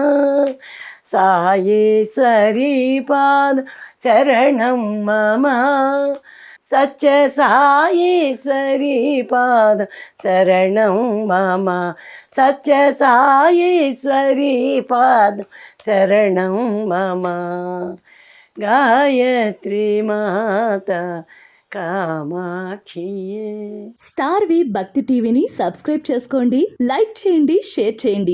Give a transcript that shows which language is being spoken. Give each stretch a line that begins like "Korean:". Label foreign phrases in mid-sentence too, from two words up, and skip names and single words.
Sanskrit: साईश्वरी पाद शरणं मम सत्य साईश्वरी पाद शरणं मम सत्य साईश्वरी पाद शरणं मम गायत्री माता కామాక్షియే.
Telugu: స్టార్ వి భక్తి టీవీని సబ్స్క్రైబ్ చేసుకోండి, లైక్ చేయండి, షేర్ చేయండి.